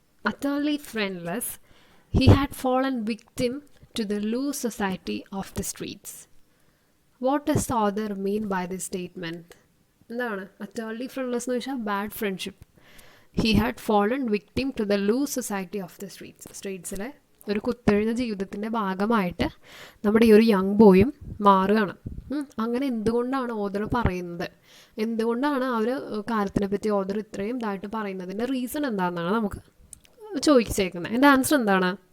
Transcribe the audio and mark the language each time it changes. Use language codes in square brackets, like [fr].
[en] utterly friendless, he had fallen victim to the loose society of the streets. What does the author mean by this statement? [ml] എന്താണ് [en] utterly friendless [ml] എന്ന് വെച്ചാൽ [en] Bad friendship. He had fallen victim to the loose society of the streets. [ml] സ്ട്രീറ്റ്സിലെ ഒരു കുത്തൊഴിഞ്ഞ ജീവിതത്തിൻ്റെ ഭാഗമായിട്ട് നമ്മുടെ ഈ ഒരു young ബോയും മാറുകയാണ്. അങ്ങനെ എന്തുകൊണ്ടാണ് ഓദർ പറയുന്നത്? എന്തുകൊണ്ടാണ് ആ ഒരു കാര്യത്തിനെ പറ്റി ഓദർ ഇത്രയും ഇതായിട്ട് പറയുന്നതിൻ്റെ റീസൺ എന്താണെന്നാണ് നമുക്ക് ചോദിച്ചേക്കുന്നത്. എൻ്റെ ആൻസർ എന്താണ്?